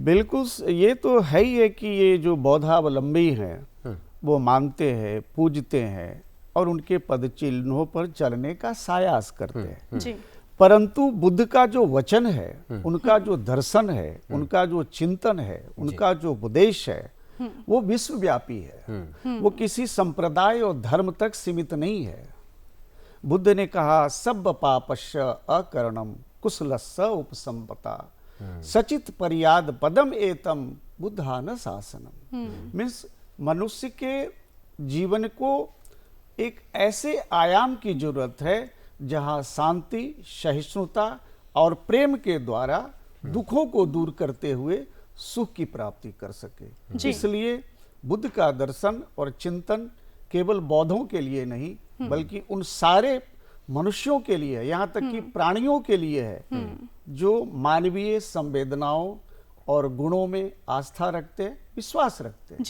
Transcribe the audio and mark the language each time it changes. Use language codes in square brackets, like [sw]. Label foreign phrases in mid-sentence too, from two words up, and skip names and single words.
[hi] बिल्कुल, ये तो है ही है कि ये जो बौद्धावलंबी हैं वो मानते हैं, पूजते हैं और उनके पद चिन्हों पर चलने का सायास करते हैं। जी। परंतु बुद्ध का जो वचन है, उनका जो दर्शन है, उनका जो चिंतन है, उनका जो उपदेश है, वो विश्वव्यापी है। वो किसी संप्रदाय और धर्म तक सीमित नहीं है। बुद्ध ने कहा, [pi] सब पापस्य अकरणम कुशलस्य उपसंपदा सचित परियाद पदम एतम बुद्धान शासनम। [hi] मीन्स मनुष्य के जीवन को एक ऐसे आयाम की जरूरत है जहां शांति, सहिष्णुता और प्रेम के द्वारा दुखों को दूर करते हुए सुख की प्राप्ति कर सके। इसलिए बुद्ध का दर्शन और चिंतन केवल बौद्धों के लिए नहीं बल्कि उन सारे मनुष्यों के लिए, यहाँ तक कि प्राणियों के लिए है जो मानवीय संवेदनाओं और गुणों में आस्था रखते हैं, विश्वास रखते हैं।